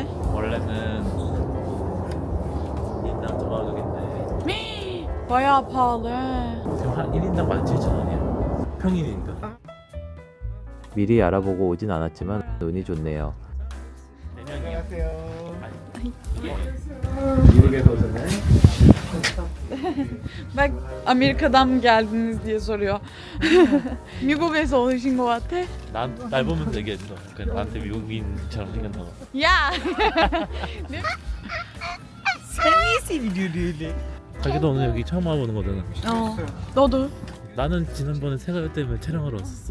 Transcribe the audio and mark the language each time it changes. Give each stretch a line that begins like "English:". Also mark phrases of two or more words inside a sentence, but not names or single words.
Korean: 원래는 인당 도마독인데
Turkish: 바야 pahalı.
Korean: 지금 한 1인당 17,000원이야. 평일이니까. 미리 알아보고 오진 않았지만 운이 좋네요. 미국에서 오셨나요?
Turkish: Bak Amerika'dan mı geldiniz diye soruyor.
Korean: 미국에서 오신 것 같아? 날 보면서 얘기했어. 그냥 나한테 미국인처럼 생겼다고. 야! 자기도 오늘 여기 처음 와보는 거잖아. 너도? 나는 지난번에 세가요 때문에 촬영하러 왔었어.